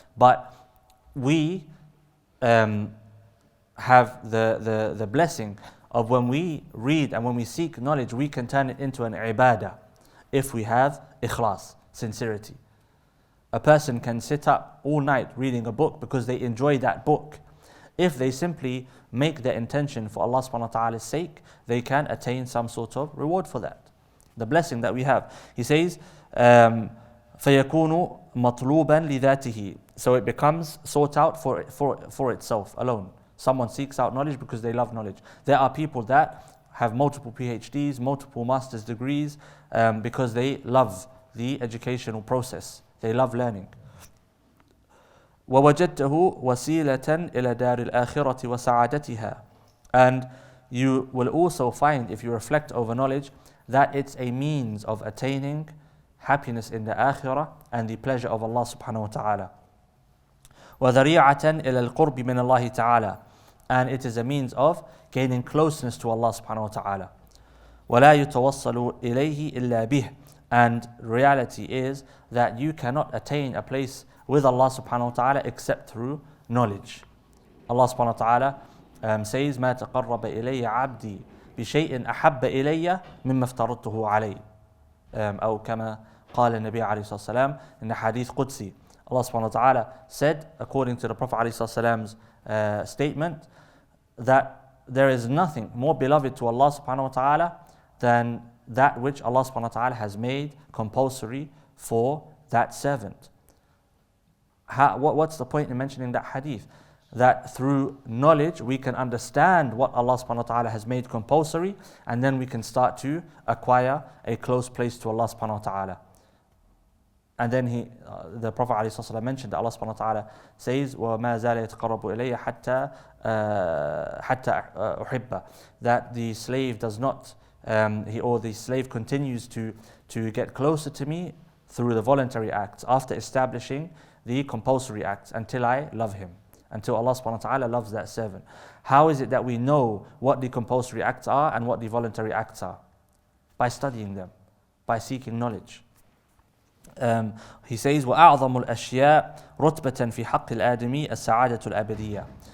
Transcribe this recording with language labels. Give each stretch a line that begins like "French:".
English: But we have the blessing of when we read and when we seek knowledge, we can turn it into an ibadah if we have ikhlas, sincerity. A person can sit up all night reading a book because they enjoy that book. If they simply make their intention for Allah subhanahu wa ta'ala's sake, they can attain some sort of reward for that. The blessing that we have. He says,
Arabic: فَيَكُونُ مَطْلُوبًا لِذَاتِهِ.
English: So it becomes sought out for itself alone. Someone seeks out knowledge because they love knowledge. There are people that have multiple PhDs, multiple master's degrees, because they love the educational process. They love learning.
Arabic: وَوَجَدْتَهُ وَسِيلَةً إِلَى دَارِ الْآخِرَةِ وَسَعَادَتِهَا.
English: And you will also find, if you reflect over knowledge, that it's a means of attaining happiness in the akhirah and the pleasure of Allah subhanahu wa ta'ala.
Arabic: وَذَرِيعَةً إِلَى الْقُرْبِ مِنَ اللَّهِ تَعَالَى.
English: And it is a means of gaining closeness to Allah subhanahu wa ta'ala.
Arabic: وَلَا يُتَوَصَّلُ إِلَيْهِ إِلَّا بِهِ.
English: And reality is that you cannot attain a place with Allah subhanahu wa ta'ala except through knowledge. Allah subhanahu wa ta'ala says,
Arabic: مَا تَقَرَّبَ إِلَيَّ عَبْدِي بِشَيْءٍ أَحَبَّ إِلَيَّ مِمَّا افْتَرَضْتُهُ عَلَيْهِ. أو كما قال النبي عليه الصلاة والسلام
English: in the hadith Qudsi. Allah subhanahu wa ta'ala said, according to the Prophet
Arabic: عليه الصلاة والسلام's
English: statement, that there is nothing more beloved to Allah subhanahu wa ta'ala than that which Allah subhanahu wa ta'ala has made compulsory for that servant. What's the point in mentioning that hadith? That through knowledge we can understand what Allah subhanahu wa ta'ala has made compulsory, and then we can start to acquire a close place to Allah subhanahu wa ta'ala. And then the Prophet ﷺ mentioned that Allah subhanahu wa ta'ala says,
Arabic: وَمَا زَالَ يَتَقَرَّبُ إِلَيَّ حَتَّى أُحِبَّ.
English: That the slave does not, the slave continues to get closer to me through the voluntary acts after establishing the compulsory acts until I love him. Until Allah subhanahu wa ta'ala loves that servant. How is it that we know what the compulsory acts are and what the voluntary acts are? By studying them, by seeking knowledge. He says,
Arabic: وَأَعْظَمُ الْأَشْيَاءِ رُتْبَةً فِي حَقِّ الْآدَمِ السَّعَادَةُ الْأَبَدِيَّةِ.